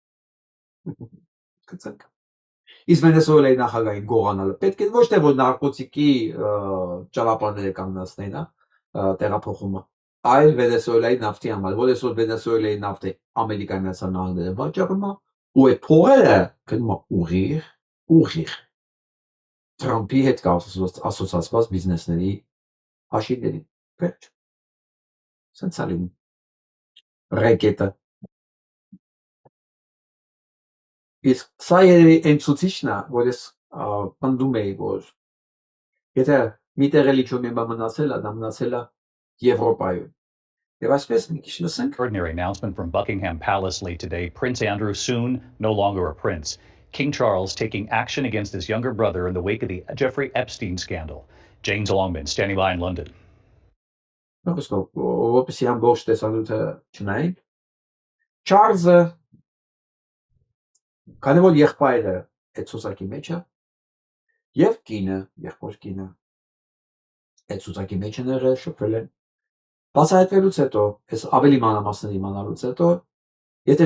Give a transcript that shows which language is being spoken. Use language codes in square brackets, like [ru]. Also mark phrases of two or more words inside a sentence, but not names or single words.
[hy] Գցենք։ Իսկ Վենեսուելայի նախագահին գողանալը պետք է ոչ թե որ նարկոտիկի ճանապարհները կանգնացնեն, տեղափոխումը, այլ Վենեսուելայի նավթի համար, որ այսօր Վենեսուելայի նավթը Ամերիկայի Միացյալ Նահանգները վաճառում է, ու այդ փողերը գնում է ուղիղ Թրամփի հետ ասոցացված բիզնեսների հաշիվներին։ Վերջ։ Սենց է լինում։ Ռեկետը։ Իսկ սա երևի այն ցուցիչն է, որ ես պնդում էի, որ եթե մի տեղ էլի չոմ եմա մնացել է, դա մնացել է Եվրոպայում։ Եվ այսպես մի քիչ լսենք։ [en] Extraordinary announcement from Buckingham Palace late today. Prince Andrew soon no longer a prince. King Charles taking action against his younger brother in the wake of the Jeffrey Epstein scandal. James Longman standing by in London. [hy] Որպեսզի ամբողջ տեսանյութը չնայենք։ Չարլզը քանի որ եղբայրը այդ ցուցակի մեջ է եւ կինը, եղբոր կինը այդ ցուցակի մեջ են եղել, շփվել են։ Բացահայտվելուց հետո, այս ավելի մանրամասներ իմանալուց հետո, եթե